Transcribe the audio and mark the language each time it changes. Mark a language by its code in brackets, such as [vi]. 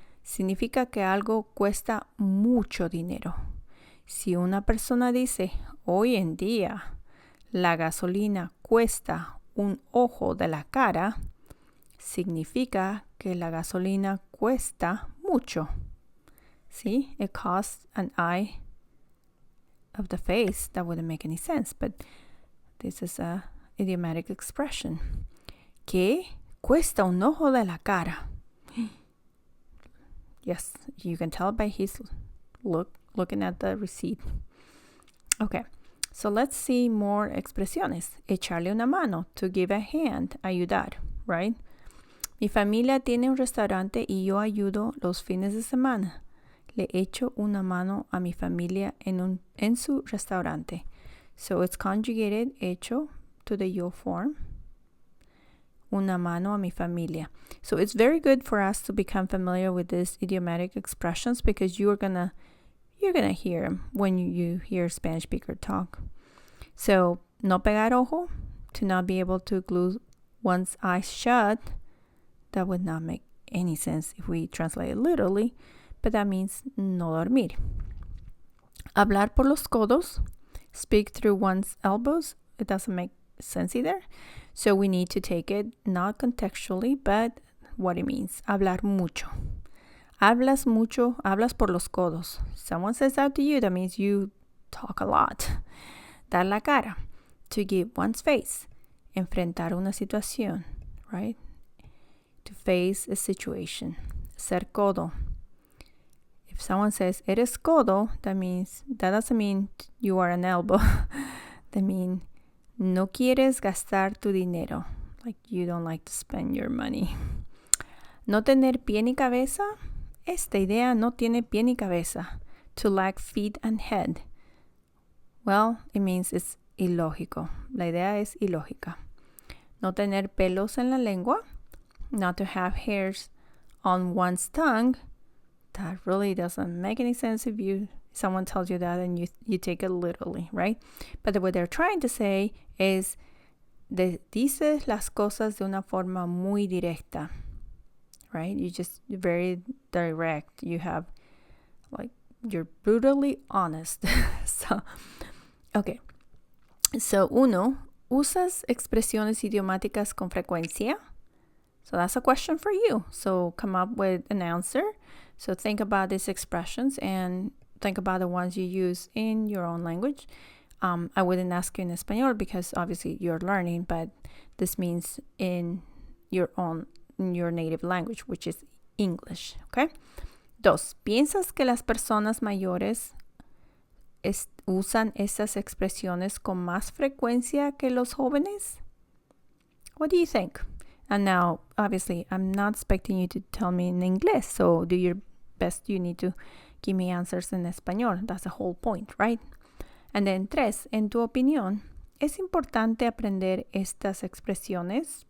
[es] Significa que algo cuesta mucho dinero. Si una persona dice, hoy en día, la gasolina cuesta un ojo de la cara, significa que la gasolina cuesta mucho. [en] See, it costs an eye of the face. That wouldn't make any sense, but this is a idiomatic expression. [es] ¿Qué cuesta un ojo de la cara? [en] Yes, you can tell by his looking at the receipt. Okay, so let's see more expresiones. [es] Echarle una mano, [en] to give a hand, [es] ayudar, [en] right? [es] Mi familia tiene un restaurante y yo ayudo los fines de semana. Le echo una mano a mi familia en su restaurante. [en] So it's conjugated, hecho, to the yo form. [es] Una mano a mi familia. [en] So it's very good for us to become familiar with these idiomatic expressions, because you're gonna hear them when you hear a Spanish speaker talk. So, [es] no pegar ojo, [en] to not be able to glue one's eyes shut. That would not make any sense if we translate it literally, but that means [es] no dormir. Hablar por los codos, [en] speak through one's elbows. It doesn't make sense either. So we need to take it not contextually, but what it means. [es] Hablar mucho. Hablas mucho, hablas por los codos. [en] Someone says that to you, that means you talk a lot. [es] Dar la cara, [en] to give one's face. [es] Enfrentar una situación, right? [en] To face a situation. [es] Ser codo. [en] If someone says, [es] eres codo, [en] that doesn't mean you are an elbow. That means [es] no quieres gastar tu dinero. [en] Like you don't like to spend your money. [es] No tener pie ni cabeza. Esta idea no tiene pie ni cabeza. [en] To lack feet and head. Well, it means it's ilógico. [es] La idea es ilógica. No tener pelos en la lengua. [en] Not to have hairs on one's tongue. That really doesn't make any sense if someone tells you that and you take it literally, right? But what they're trying to say is, [es] dices las cosas de una forma muy directa, right? [en] You're very direct. You're brutally honest. So, okay. [es] So, uno, ¿usas expresiones idiomáticas con frecuencia? [en] So that's a question for you. So come up with an answer. So think about these expressions and think about the ones you use in your own language. I wouldn't ask you in Espanol because obviously you're learning, but this means in your native language, which is English. Okay. 2. [es] ¿Piensas que las personas mayores usan estas expresiones con más frecuencia que los jóvenes? [en] What do you think? And now, obviously, I'm not expecting you to tell me in English, so do your best. You need to give me answers in español. That's the whole point, right? And then 3. [es] En tu opinión, ¿es importante aprender estas expresiones?